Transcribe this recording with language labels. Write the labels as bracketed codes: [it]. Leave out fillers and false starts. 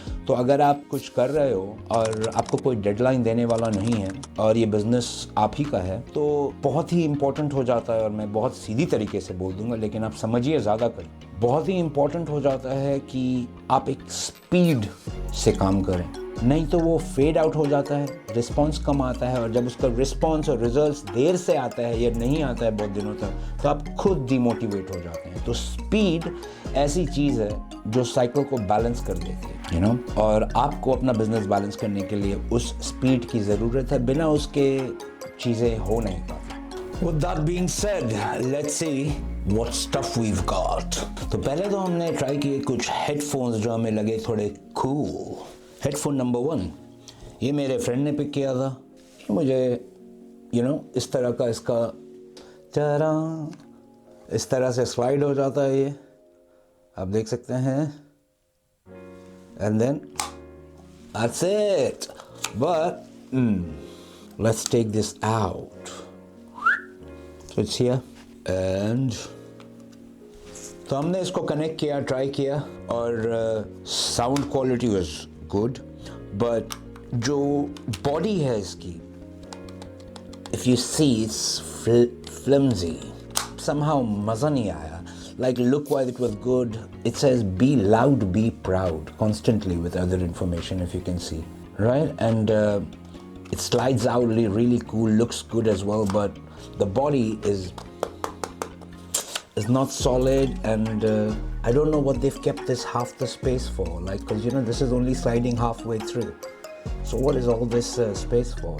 [hi] तो अगर आप कुछ कर रहे हो और आपको कोई डेडलाइन देने वाला नहीं है और ये बिज़नेस आप ही का है, तो बहुत ही इम्पोर्टेंट हो जाता है, और मैं बहुत सीधी तरीके से बोल दूंगा लेकिन आप समझिए ज़्यादा करें, बहुत ही इम्पोर्टेंट हो जाता है कि आप एक स्पीड से काम करें, नहीं तो वो फेड आउट हो जाता है, रिस्पॉन्स कम आता है, और जब उसका रिस्पॉन्स और रिजल्ट्स देर से आता है या नहीं आता है बहुत दिनों तक, तो आप खुद डिमोटिवेट हो जाते हैं। तो स्पीड ऐसी चीज़ है जो साइकिल को बैलेंस कर देती है, [en] you know, [hi] और आपको अपना बिजनेस बैलेंस करने के लिए उस स्पीड की ज़रूरत है, बिना उसके चीज़ें हो नहीं पाती। [en] With that being said, let's see what stuff we've got। [hi] तो पहले तो हमने ट्राई किए कुछ हेडफोन्स जो हमें लगे थोड़े कूल। हेडफोन नंबर 1 ये मेरे फ्रेंड ने पिक किया था, मुझे इस तरह का इसका चारा इस तरह से स्लाइड हो जाता है, ये आप देख सकते हैं। [en] And then that's it. But let's take this out. So it's here and [hi] तो हमने इसको कनेक्ट किया, ट्राई किया और [en] sound quality was good, but [hi] जो बॉडी है इसकी, [en] if you see it's flimsy, somehow [hi] मज़ा नहीं आया। [en] Like look wise it was good. It says be loud, be proud constantly with other information, if you can see, right? And it slides out really cool, looks good as well, but the body is not solid, and I don't know what they've kept this half the space for, like, because this is only sliding halfway through, so what is all this space for?